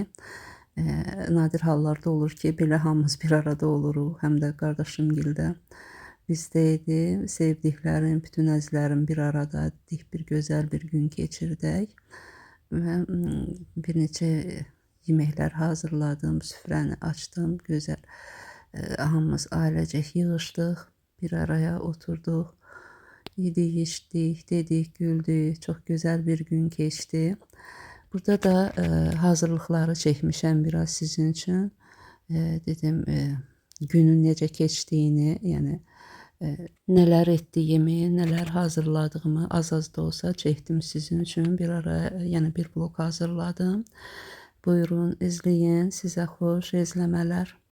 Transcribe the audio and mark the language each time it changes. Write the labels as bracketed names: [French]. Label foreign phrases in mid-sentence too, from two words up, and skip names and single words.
[Azerbaijani] Nadir hallarda olur ki, belə hamımız bir arada oluruq, həm də qardaşımgildə bizdə idi. Sevdiklərim, bütün əzlərim bir arada idik, bir gözəl bir gün keçirdik və bir neçə yeməklər hazırladım, süfrəni açdım, gözəl. [Turkish] Hamımız ailecek yığışdıq. bir araya oturduk. Yedik, içtik, dedik, güldük. Çok güzel bir gün geçti. Burada da hazırlıkları çekmişəm biraz sizin için. [Azerbaijani] Dedim günün necə keçdiyini, yəni nələr etdiyimi, nələr hazırladığımı az-az da olsa çəkdim sizin üçün. Bir ara, yəni bir blog hazırladım. Buyurun, izləyin. Sizə xoş izləmələr.